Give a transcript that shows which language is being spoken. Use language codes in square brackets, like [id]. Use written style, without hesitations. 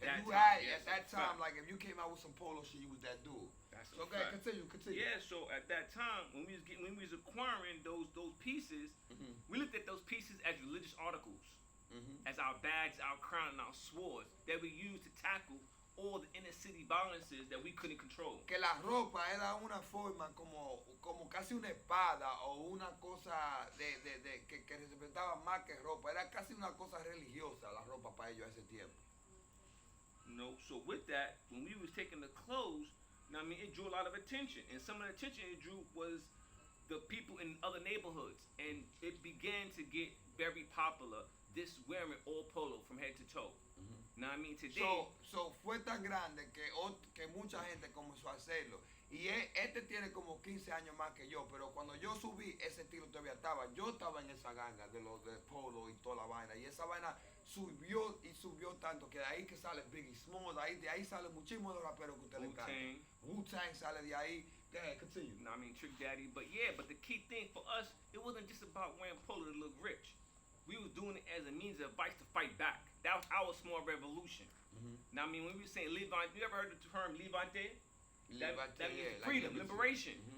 [en] that time, like if you came out with some polo shit, you was that dude. That's so okay, continue. Yeah, so at that time, when we was acquiring those pieces, we looked at those pieces as religious articles, as our badge, our crown, and our swords that we used to tackle all the inner city violences that we couldn't control. [es] Que la ropa era una forma como casi una espada o una cosa que representaba más que ropa. Era casi una cosa religiosa la ropa para ellos a ese tiempo. [en] No, so with that, when we was taking the clothes, I mean, it drew a lot of attention. And some of the attention it drew was the people in other neighborhoods. And it began to get very popular, this wearing all polo from head to toe. Now I mean today. [es] So fue tan grande que mucha gente comenzó a hacerlo. Y este tiene como 15 años más que yo, pero cuando yo subí, ese estilo todavía estaba. Yo estaba en esa ganga de los de polo y toda la vaina. Y esa vaina subió y subió tanto que de ahí que sale Biggie Small, de ahí sale muchísimo de raperos que usted le encanta. Wu-Tang sale de ahí. [en] Go ahead, continue. I mean, Trick Daddy. But yeah, but the key thing for us, it wasn't just about wearing polo to look rich. we was doing it as a means of advice to fight back. That was our small revolution. Now, I mean, when we were saying Levante, you ever heard the term Levante? That means freedom, liberation.